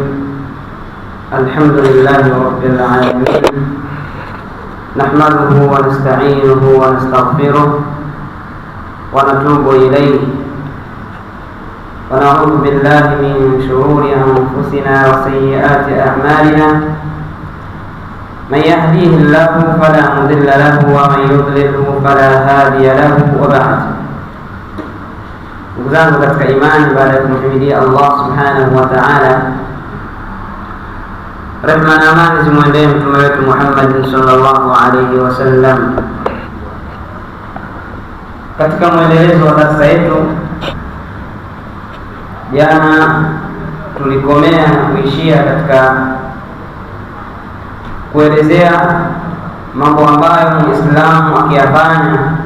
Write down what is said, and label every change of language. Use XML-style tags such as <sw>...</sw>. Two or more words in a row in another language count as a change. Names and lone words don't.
<ar>الحمد لله رب العالمين، نحمده ونستعينه ونستغفره ونتوب إليه، ونعوذ بالله من شرور أنفسنا وسيئات أعمالنا. من يهديه الله فلا مضل له ومن يضلله فلا هادي له. وبعد.</ar> <sw>Ndugu zangu katika imani, baada ya kumhimidia Allah</sw> <ar>سبحانه وتعالى,</ar> <sw>rehma na amani zimwendee mtume wetu Muhammad</sw> <ar>صلى الله عليه وسلم.</ar> <sw>Katika mwendelezo wa darasa yetu, jana tulikomea na kuishia katika kuelezea mambo ambayo Muislamu akiyafanya</sw>